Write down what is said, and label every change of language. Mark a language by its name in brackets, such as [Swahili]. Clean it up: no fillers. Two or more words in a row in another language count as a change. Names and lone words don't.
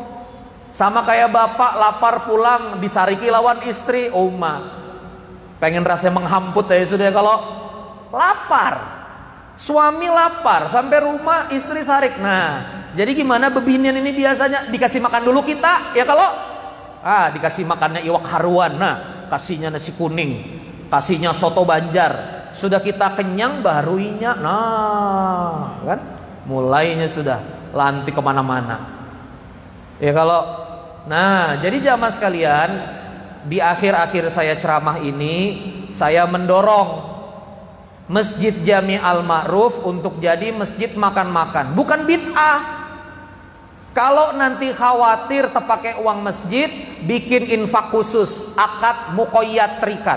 [Indonesian] Sama kayak bapak lapar pulang [Banjar] disariki lawan [Indonesian] istri, pengen rasanya menghamput ya sudah. Kalau lapar, suami lapar sampai rumah istri sarik. Nah jadi gimana bebinian ini biasanya dikasih makan dulu kita ya. Kalau dikasih makannya [Banjar] iwak haruan, [Indonesian] nah kasihnya nasi kuning, kasihnya soto Banjar, sudah kita kenyang baru inya, nah kan mulainya sudah lantik kemana-mana ya. Kalau nah jadi jamaah sekalian, di akhir-akhir saya ceramah ini, saya mendorong Masjid Jami Al-Ma'ruf untuk jadi masjid makan-makan, bukan bid'ah. Kalau nanti khawatir terpakai uang masjid, bikin infak khusus, akad muqayyad terikat.